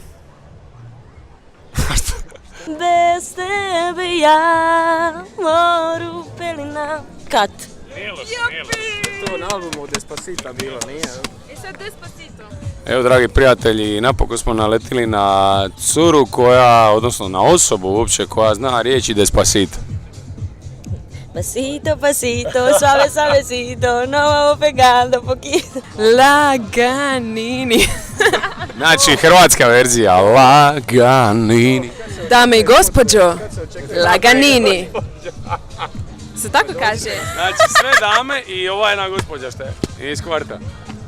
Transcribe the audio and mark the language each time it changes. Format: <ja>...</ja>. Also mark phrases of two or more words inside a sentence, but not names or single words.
<hr>Bez tebe ja moru pelina. Kat. To na albumu Despacito bilo, nije? I sad Despacito. Evo, dragi prijatelji, napokon smo naletili na curu odnosno na osobu uopće koja zna riječi Despacito.</hr> <es>Pasito, pasito, suave, suavecito, no vamos pegando poquito.</es> <hr>Laganini. Znači, hrvatska verzija, Laganini. Dame i gospođo, Laganini. Se tako kaže? Znači, sve dame i ova jedna gospođa šta je iz kvarta.</hr>